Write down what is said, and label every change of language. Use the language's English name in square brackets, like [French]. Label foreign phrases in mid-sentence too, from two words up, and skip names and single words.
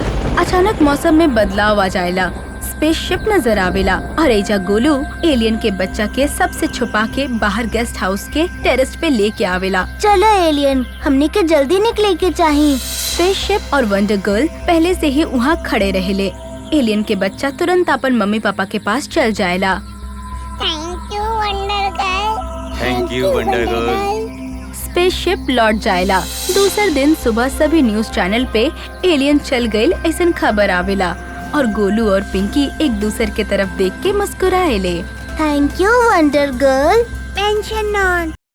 [Bhojpuri] अचानक मौसम में बदलाव आ जाएला, स्पेसशिप नजर आवेला और एजा गोलू एलियन के बच्चा के सबसे छुपा के बाहर [English] guest house [Bhojpuri] के टेरेस पे लेके आवेला। चलो एलियन, हमनी के जल्दी निकले के चाहिए। स्पेसशिप और वंडर गर्ल पहले से ही वहाँ खड़े रहेले। एलियन के बच्चा तुरंत अपन मम्मी पापा के पास चल जाएला। [English] thank you Wonder Girl. thank you Wonder Girl. [Bhojpuri] स्पेसशिप लौट जाएला। दूसरे दिन सुबह सभी [English] news channel [Bhojpuri] पे एलियन चल गईल ऐसन खबर आवेला और गोलू और पिंकी एक दूसरे के तरफ देख के मुस्कुराएले। [English] thank you Wonder Girl. tension not,